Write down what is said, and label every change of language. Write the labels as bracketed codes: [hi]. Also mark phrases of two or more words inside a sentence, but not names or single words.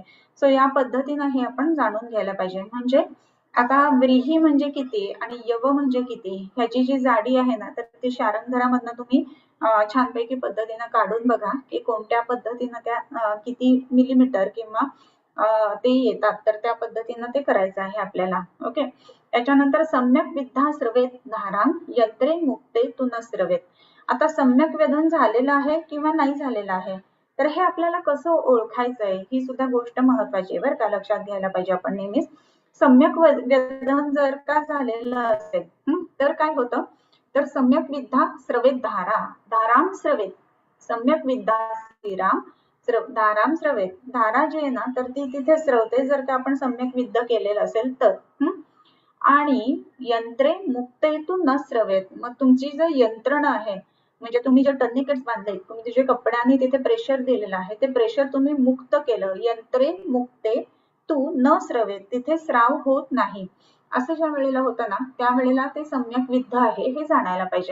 [mr] सो या पद्धतीने हे आपण जाणून घ्यायला पाहिजे. म्हणजे आता व्रीही म्हणजे किती आणि यव म्हणजे किती ह्याची जी जाडी आहे ना तर ती शारंगधरामधनं तुम्ही छानपैकी पद्धतीनं काढून बघा की कोणत्या पद्धतीनं त्या किती मिलीमीटर किंवा ते येतात तर त्या पद्धतीनं ते करायचं आहे आपल्याला. ओके. [sa] त्याच्यानंतर सम्यक विद्धा स्रवेत धाराम यंत्रे मुक्ते तु न स्रवेत. [mr] आता सम्यक वेधन झालेलं आहे किंवा नाही झालेलं आहे तर हे आपल्याला कसं ओळखायचंय ही सुद्धा गोष्ट महत्वाची आहे बरं का लक्षात घ्यायला पाहिजे आपण नेहमीच. सम्यक वेधन जर का झालेलं असेल तर काय होतं तर [sa] सम्यक विद्धा स्रवेत धारा धाराम स्रवेत सम्यक विद्धा स्थिराम धाराम स्रवेत [mr] धारा जी आहे ना तर ती तिथे स्रवते जर का आपण सम्यक विद्ध केलेलं असेल तर आणि [sa] यंत्रे मुक्तेतून न स्रवेत. [mr] मग तुमची जर यंत्रणा आहे म्हणजे तुम्ही जे टर्निकेट्स बांधले तुम्ही जे कपड्याने तिथे प्रेशर दिलेलं आहे ते प्रेशर तुम्ही मुक्त केलं [sa] यंत्रे मुक्ते तू न स्रवेत [mr] तिथे स्राव होत नाही असं ज्या वेळेला होतं ना त्यावेळेला ते सम्यक विद्ध आहे हे जाणायला पाहिजे.